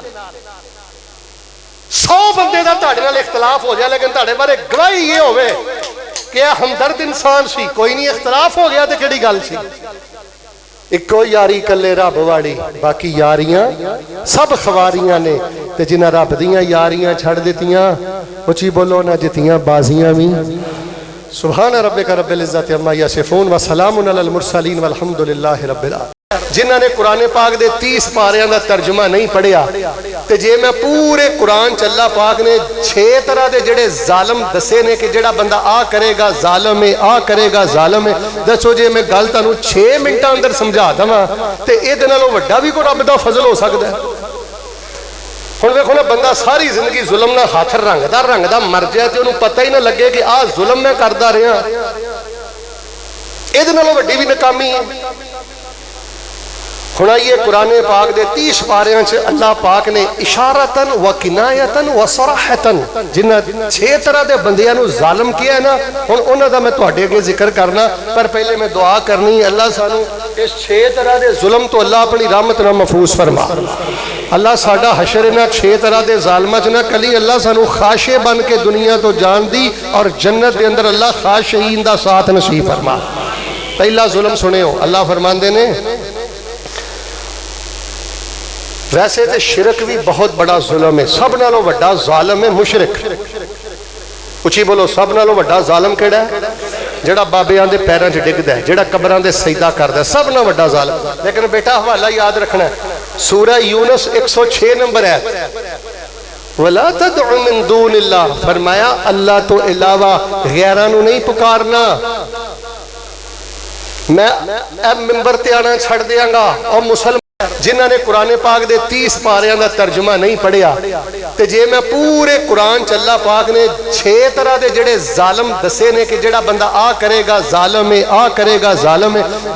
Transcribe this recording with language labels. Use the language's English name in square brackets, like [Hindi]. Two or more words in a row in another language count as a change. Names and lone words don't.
[Punjabi] 100 بندے کا تہاڈے نال اختلاف ہو جائے، لیکن تہاڈے بارے گواہی یہ ہووے کہ ہمدرد انسان سی، کوئی نہیں، اختلاف ہو گیا تو کیہڑی گل سی. اکو یاری کلے رب والی، باقی یاریاں سب خواریاں نے، تے جنہاں رب دیاں یاریاں چھڈ دتیاں، اچی بولو نہ جتیاں بازیاں بھی. [Arabic] سبحان ربك رب العزة عما يصفون و سلام على المرسلين والحمد لله رب العالمين. [Punjabi] جنہاں نے قرآن پاک دے 30 پاریاں کا ترجمہ نہیں پڑھیا، تو جے میں پورے قرآن چ اللہ پاک نے 6 طرح کے جیہڑے ظالم دسے نے کہ جیہڑا بندہ آ کرے گا ظالم ہے، آ کرے گا ظالم ہے. دسو جے میں گل تہانوں 6 منٹ اندر سمجھا دیواں تو ایہدے نالوں وڈا بھی کوئی رب دا فضل ہو سکدا ہے. ہن دیکھو نا، بندہ ساری زندگی ظلم نال ہاتھ رنگدا مر جائے تو انہاں نے پتہ ہی نہ لگے کہ آ ظلم میں کردا رہا، ایہدے نالوں وڈی بھی ناکامی ہے. ہن آئیے قرآن پاک دے 30 پاریاں چ اللہ پاک نے [Arabic] إشارةً و كنايةً و صراحةً [Punjabi] جنہاں 6 طرح کے بندیاں نوں ظالم کیا نا، ہن انہاں دا میں تہاڈے اگے ذکر کرنا، پر پہلے میں دعا کرنی، اللہ سانوں اس 6 طرح کے ظلم تو اللہ اپنی رحمت نال محفوظ فرما. اللہ ساڈا حشر انہاں 6 طرح کے ظالماں چ نہ کلی، اللہ سانوں خاشعے بن کے دنیا تو جان دی اور جنت کے اندر اللہ خاشعین دا ساتھ نصیب فرما. پہلا ظلم سنیو، اللہ فرماندے نے ویسے تو شرک بھی بہت بڑا ظلم ہے، سب نالوں وڈا ظالم ہے مشرک. اچی بولو، سب نالوں وڈا ظالم کیہڑا ہے? جیہڑا بابیاں دے پیراں چ ڈگدا ہے، جیہڑا قبراں دے سجدہ کردا ہے، سب نالوں وڈا ظالم. لیکن بیٹا حوالہ یاد رکھنا ہے، سورہ یونس 106 نمبر ہے, [Arabic] ولا تدع من دون الله, [Punjabi] فرمایا اللہ تو علاوہ غیراں نوں نہیں پکارنا. میں منبر تے آنا چھڈ دیانگا. اور مسلمان جنہاں نے قرآن پاک دے 30 پاریاں کا ترجمہ نہیں پڑھیا، تو جے میں پورے قرآن چ اللہ پاک نے 6 طرح کے جیہڑے ظالم دسے نے کہ جیہڑا بندہ آ کرے گا ظالم ہے، آ کرے گا ظالم ہے.